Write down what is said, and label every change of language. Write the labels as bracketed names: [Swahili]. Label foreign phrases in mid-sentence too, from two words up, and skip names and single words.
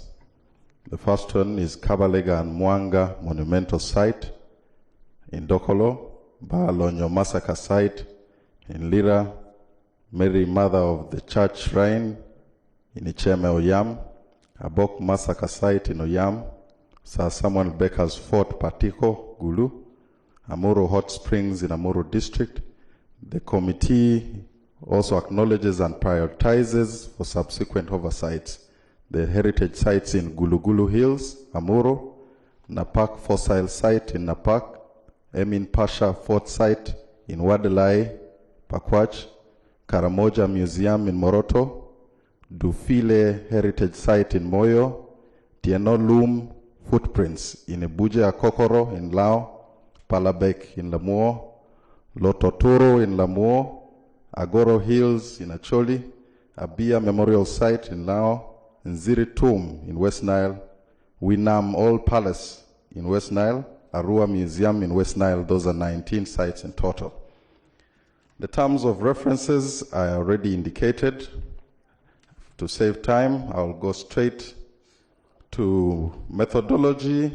[English] The first one is Kabalega and Mwanga Monumental Site in Dokolo, Baalonyo Massacre Site in Lira, Mary Mother of the Church Shrine in Icheme Oyam, Abok Massacre Site in Oyam, Sir Samuel Becker's Fort Patiko, Gulu, Amuru Hot Springs in Amuru District. The committee also acknowledges and prioritizes for subsequent oversights the heritage sites in Gulu Hills, Amuru, Napak Fossil Site in Napak, Emin Pasha Fort Site in Wadalai, Pakwach, Karamoja Museum in Moroto, Dufile Heritage Site in Moyo, Tieno Loom Footprints in Ibuja Kokoro in Lao, Palabek in Lamuo, Lototoro in Lamuo, Agoro Hills in Acholi, Abia Memorial Site in Lao, Nziri Tomb in West Nile, Winam All Palace in West Nile, Arua Museum in West Nile. Those are 19 sites in total. The terms of references are already indicated. To save time, I'll go straight to methodology.